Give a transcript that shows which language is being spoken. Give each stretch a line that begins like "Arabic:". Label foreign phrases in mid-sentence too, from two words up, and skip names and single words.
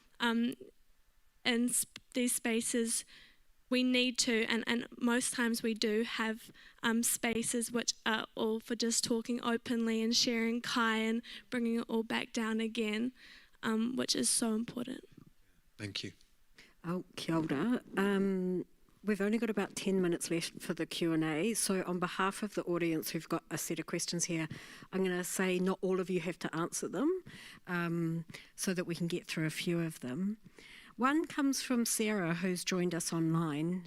English: in these spaces we need to, and most times we do have spaces which are all for just talking openly and sharing kai and bringing it all back down again, which is so important. Thank you.
Māori: Oh, kia ora.
English: We've only got about 10 minutes left for the Q&A, so on behalf of the audience who've got a set of questions here, I'm going to say not all of you have to answer them, so that we can get through a few of them. One comes from Sarah, who's joined us online.